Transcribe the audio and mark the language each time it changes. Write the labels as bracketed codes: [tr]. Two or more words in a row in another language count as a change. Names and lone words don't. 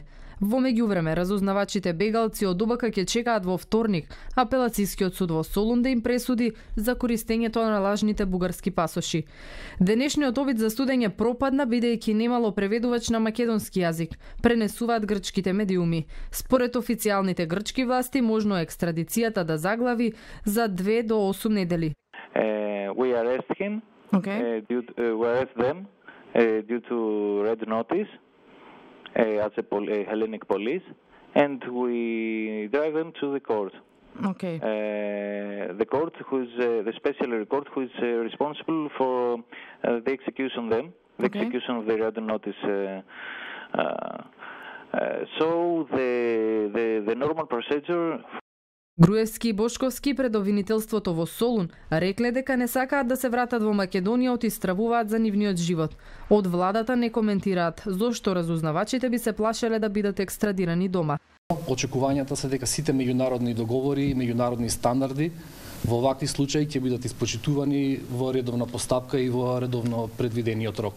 [mk] Во меѓувреме, разузнавачите бегалци од ОБК ќе чекаат во вторник апелацискиот суд во Солун да им пресуди за користењето на лажните бугарски пасоши. Денешниот обид за студење пропадна бидејќи немало преведувач на македонски јазик, пренесуваат грчките медиуми. Според официјалните грчки власти, можно е екстрадицијата да заглави за 2 до 8 недели. [en] We arrest him. Okay. We arrest them due to red notice. As a Hellenic police, and we drive them to the court. Okay. The court, the special court, who is responsible for the execution of them, the execution of the red notice. So the normal procedure. [mk] Груевски и Бошковски пред обвинителството во Солун рекле дека не сакаат да се вратат во Македонија од истравуваат за нивниот живот. Од владата не коментираат зошто разузнавачите би се плашеле да бидат екстрадирани дома. Очекувањата се дека сите меѓународни договори, меѓународни стандарди во вакви случаи ќе бидат испочитувани во редовна постапка и во редовно предвидениот рок.